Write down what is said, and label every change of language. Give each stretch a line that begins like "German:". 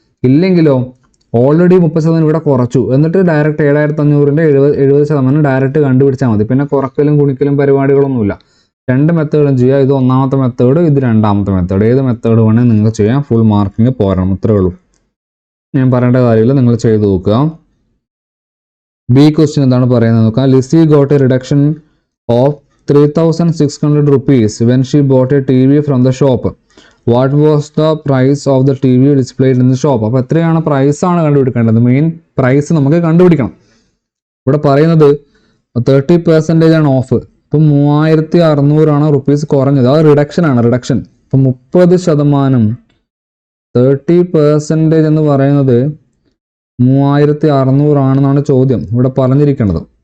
Malayalam: ഇല്ലെങ്കിലോ already 30% ഇവിടെ കുറച്ചു, എന്നിട്ട് ഡയറക്റ്റ് 7500-ൻ്റെ 70% ഡയറക്റ്റ് കണ്ടുപിടിച്ചാൽ മതി. പിന്നെ കുറക്കലും ഗുണിക്കലും പരിപാടികളൊന്നുമില്ല. രണ്ട് മെത്തേഡും ചെയ്യാം. ഇത് ഒന്നാമത്തെ മെത്തേഡ്, ഇത് രണ്ടാമത്തെ മെത്തേഡ്. ഏത് മെത്തേഡ് വേണമെങ്കിൽ നിങ്ങൾക്ക് ചെയ്യാം. ഫുൾ മാർക്കിങ് പോരണം, ഇത്രേ ഉള്ളൂ. ഞാൻ പറയേണ്ട കാര്യമില്ല, നിങ്ങൾ ചെയ്ത് നോക്കുക. ബി ക്വസ്റ്റ്യൻ എന്താണ് പറയുന്നത് നോക്കാം.
English: Lissy got a reduction of 3600 rupees when she bought a TV from the shop. What was the price of the TV displayed in the shop?
Malayalam: അപ്പോൾ എത്രയാണ് പ്രൈസാണ് കണ്ടുപിടിക്കേണ്ടത്. മെയിൻ പ്രൈസ് നമുക്ക് കണ്ടുപിടിക്കണം. ഇവിടെ പറയുന്നത് 30% ആണ് ഓഫ്. ഇപ്പം 3600 റുപ്പീസ് കുറഞ്ഞത്. അത് റിഡക്ഷൻ ആണ്, റിഡക്ഷൻ. ഇപ്പം 30% 30% എന്ന് പറയുന്നത് 3600 ആണെന്നാണ് ചോദ്യം ഇവിടെ പറഞ്ഞിരിക്കുന്നത്.